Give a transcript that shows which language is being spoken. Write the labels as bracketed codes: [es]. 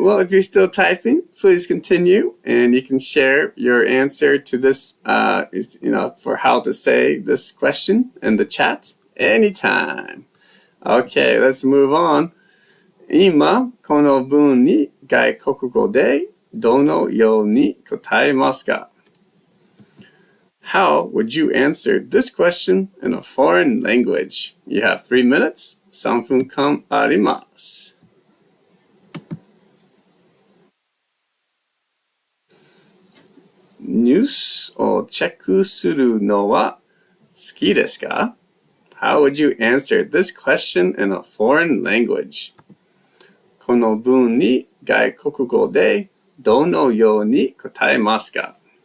[en] Well, if you're still typing, please continue, and you can share your answer to this, for how to say this question in the chat anytime. Okay, let's move on. [ja] 今、この文に外国語でどのように答えますか? [en] How would you answer this question in a foreign language? You have 3 minutes. [ja] 3分間あります。ニュースをチェックするのは好きですか? [en] How would you answer this question in a foreign language? [ja] この文に外国語でどのように答えますか?